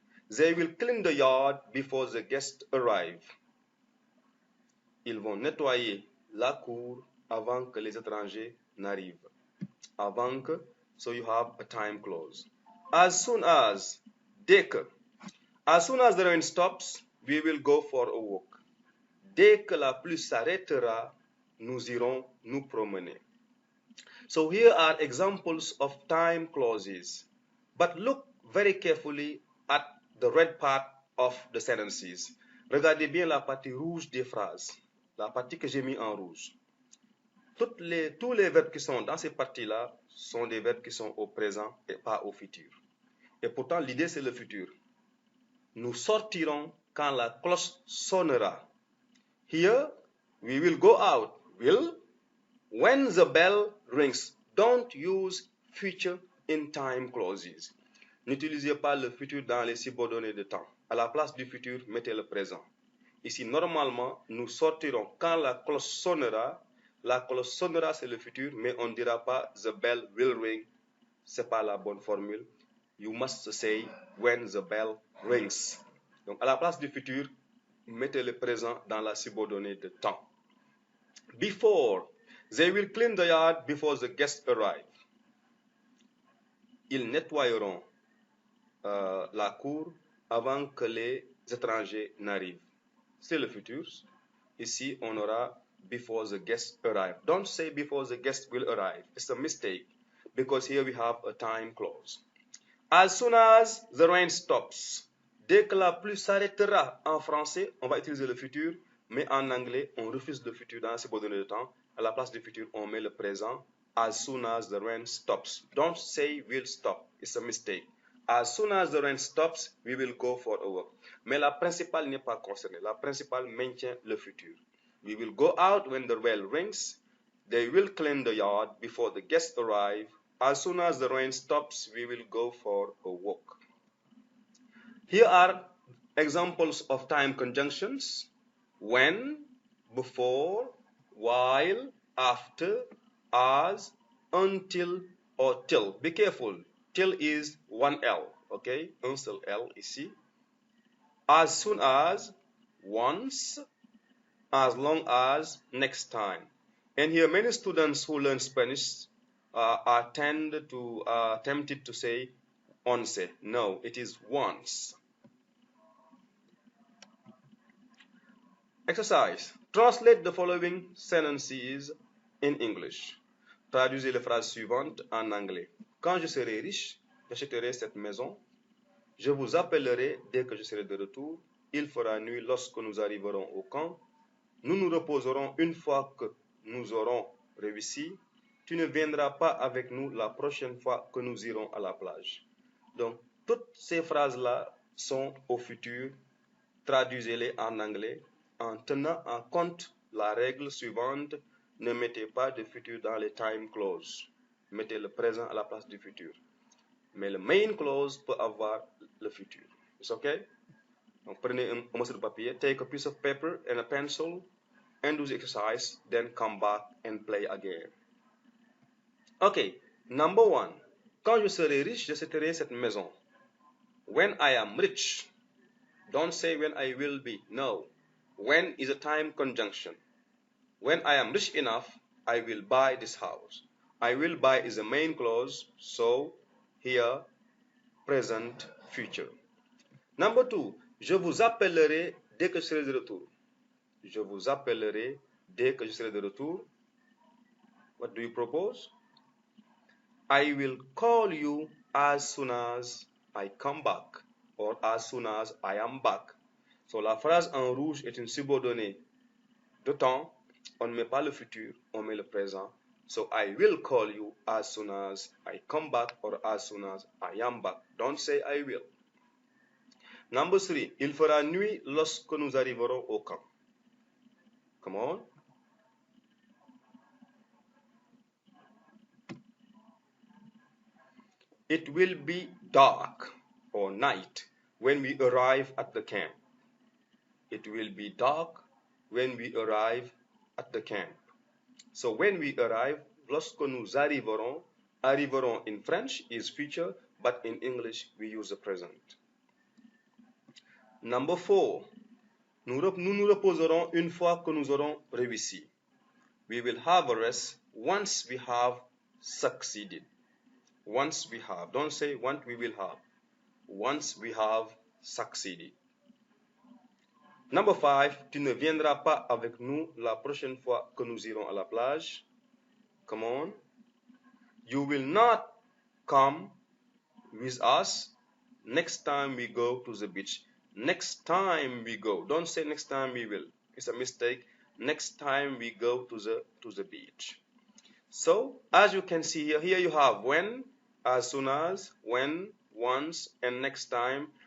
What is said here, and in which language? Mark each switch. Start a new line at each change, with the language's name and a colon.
English: They will clean the yard before the guests arrive.
French: Ils vont nettoyer la cour avant que les étrangers n'arrivent. Avant que,
English: so you have a time clause. As soon as,
French: dès que.
English: As soon as the rain stops, we will go for a walk.
French: Dès que la pluie s'arrêtera, nous irons nous promener.
English: So here are examples of time clauses. But look very carefully at the red part of the sentences.
French: Regardez bien la partie rouge des phrases. La partie que j'ai mis en rouge. Tous les verbes qui sont dans ces parties-là sont des verbes qui sont au présent et pas au futur. Et pourtant, l'idée, c'est le futur. Nous sortirons quand la cloche sonnera.
English: Here, we will go out. Will, when the bell rings. Don't use future in time clauses.
French: N'utilisez pas le futur dans les subordonnés de temps. À la place du futur, mettez le présent. Ici, normalement, nous sortirons quand la cloche sonnera. La cloche sonnera, c'est le futur, mais on ne dira pas
English: the bell will ring.
French: Ce n'est pas la bonne formule. You must say when the bell rings. Donc, à la place du futur, mettez le présent dans la subordonnée de temps. Before, they will clean the yard before the guests arrive. Ils nettoieront la cour avant que les étrangers n'arrivent. C'est le futur. Ici, on aura
English: before the guests arrive. Don't say before the guests will arrive. It's a mistake because here we have a time clause. As soon as the rain stops.
French: Dès que la pluie s'arrêtera, en français, on va utiliser le futur, mais en anglais, on refuse le futur dans ces subordonnés de temps. À la place du futur, on met le présent.
English: As soon as the rain stops. Don't say will stop. It's a mistake. As soon as the rain stops, we will go for a walk.
French: Mais la principale n'est pas concernée. La principale maintient le futur.
English: We will go out when the bell rings. They will clean the yard before the guests arrive. As soon as the rain stops, we will go for a walk. Here are examples of time conjunctions. When, before, while, after, as, until, or till. Be careful. Till is one L, okay?
French: Un seul L ici.
English: As soon as, once, as long as, next time. And here many students who learn Spanish are tempted to say once. No, it is once. Exercise. Translate the following sentences in English.
French: Traduisez les phrases suivantes en anglais. Quand je serai riche, j'achèterai cette maison. Je vous appellerai dès que je serai de retour. Il fera nuit lorsque nous arriverons au camp. Nous nous reposerons une fois que nous aurons réussi. Tu ne viendras pas avec nous la prochaine fois que nous irons à la plage. Donc, toutes ces phrases-là sont au futur. Traduisez-les en anglais en tenant en compte la règle suivante. Ne mettez pas de futur dans les
English: time clauses.
French: Mettez le présent à la place du futur. Mais le main clause peut avoir le futur.
English: It's okay?
French: Donc, prenez un morceau de papier,
English: take a piece of paper and a pencil, and do the exercise, then come back and play again. Okay, number 1.
French: Quand je serai riche, j'achèterai cette maison.
English: When I am rich. Don't say when I will be. No. When is a time conjunction. When I am rich enough, I will buy this house. I will buy is a main clause, so here, present, future. Number 2.
French: Je vous appellerai dès que je serai de retour. Je vous appellerai dès que je serai de retour.
English: What do you propose? I will call you as soon as I come back or as soon as I am back.
French: So la phrase en rouge est une subordonnée de temps. On ne met pas le futur, on met le présent.
English: So I will call you as soon as I come back or as soon as I am back. Don't say I will. Number 3.
French: Il fera nuit lorsque nous arriverons au camp.
English: Come on. It will be dark or night when we arrive at the camp. It will be dark when we arrive at the camp. So when we arrive,
French: lorsque nous arriverons,
English: arriverons in French is future, but in English we use the present. Number 4.
French: Nous nous reposerons une fois que nous aurons réussi.
English: We will have a rest once we have succeeded. Once we have. Don't say once we will have. Once we have succeeded. Number 5.
French: Tu ne viendras pas avec nous la prochaine fois que nous irons à la plage.
English: Come on. You will not come with us next time we go to the beach. Next time we go. Don't say next time we will. It's a mistake. Next time we go to the beach. So, as you can see here you have when, as soon as, when, once, and next time.